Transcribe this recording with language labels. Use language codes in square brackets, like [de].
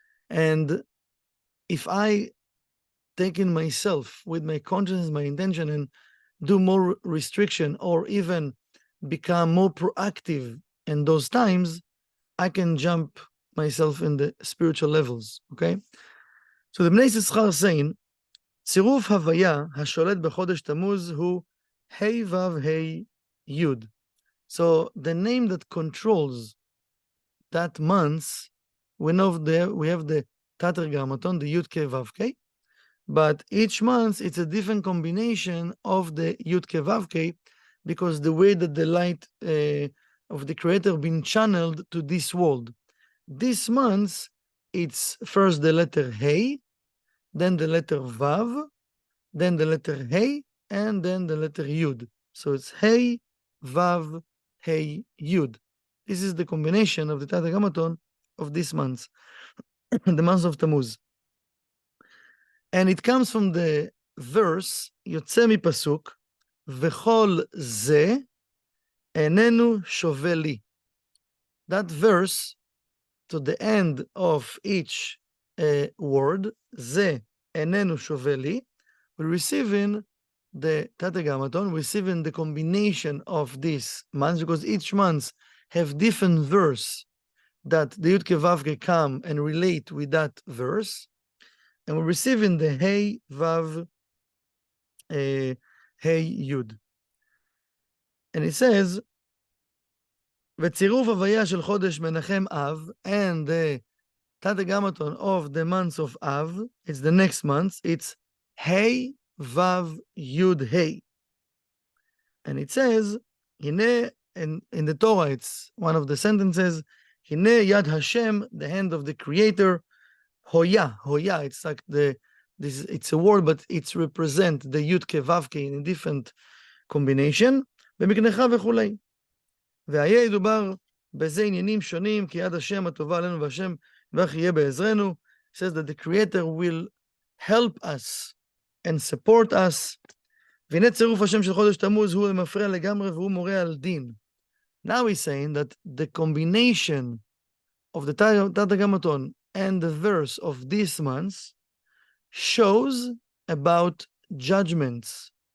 [en] And if I take in myself with my consciousness, my intention, and do more restriction, or even become more proactive in those times, I can jump myself in the spiritual levels, okay? So the Bnei Yisachar saying, [he] צירוף הוויה השולט בחודש תמוז הוא ה' ו' ה' י'. [en] So the name that controls that month, we have the Tetragrammaton, the Yud K Vav K, but each month it's a different combination of the Yud K Vav K, because the way that the light of the Creator been channeled to this world. This month, it's first the letter Hey, then the letter Vav, then the letter Hey, and then the letter Yud. So it's Hey, Vav, Hey, Yud. This is the combination of the Tetragrammaton of this month, the month of Tammuz. And it comes from the verse, [he] יוצא מפסוק, וכל זה איננו שווה לי. [en] That verse, to the end of each word, [he] זה איננו שווה לי, [en] we're receiving the Tetragrammaton, receiving the combination of these months, because each month have different verse that the Yud Ke Vav Ke come and relate with that verse, and we're receiving the Hey, Vav, Hey, Yud. And it says, [he] וצירוף הוויה של חודש מנחם אב, [en] and the Tetragrammaton of the months of Av, it's the next month, it's Hey, Vav, Yud, Hey. And it says, הנה in the Torah, it's one of the sentences, Hine Yad Hashem, the hand of the Creator, Hoya, Hoya, it's like it's a word, but it's represent the Yud Ke Vav Ke in a different combination, [he] במקנך וכולי. והיה ידובר בזה עניינים שונים, כי יד השם הטובה עלינו והשם ואך יהיה בעזרנו. [en] It says that the Creator will help us and support us. [he] והנה צירוף השם של חודש תמוז הוא מפריע לגמרי והוא מורה על דין. [en] Now he's saying that the combination of the Tetragrammaton and the verse of this month shows about judgments.